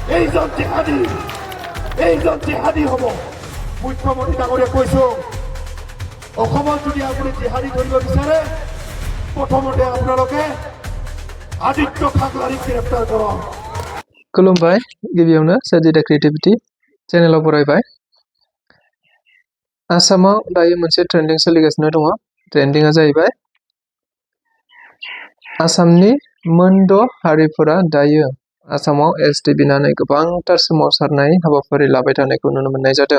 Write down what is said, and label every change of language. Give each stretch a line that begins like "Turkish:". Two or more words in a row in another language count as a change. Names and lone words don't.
Assamese: এইজন জিহাদী হ'ব। মুখ্যমন্ত্ৰী ডাঙৰীয়া কৈছোঁ, অসমত যদি আপুনি জিহাদী ধৰিব বিচাৰে, প্ৰথমতে আপোনালোকে আদিত্য খাখলাৰিক গ্ৰেপ্তাৰ কৰক।
Bodo: खुलुमबाय, गिबियावनो साजिदा क्रिएटिभिटी चेनेलाव बरायबाय। आसामाव दायो मोनसे ट्रेन्डिं सोलिगासिनो दङ। ट्रेन्डिंआ जाहैबाय आसामनि मोनद' हारिफोरा दायो आसामाव एसटि बिनानै गोबांथार सोमावसारनाय हाबाफारि लाबाय थानायखौ नुनो मोननाय जादों।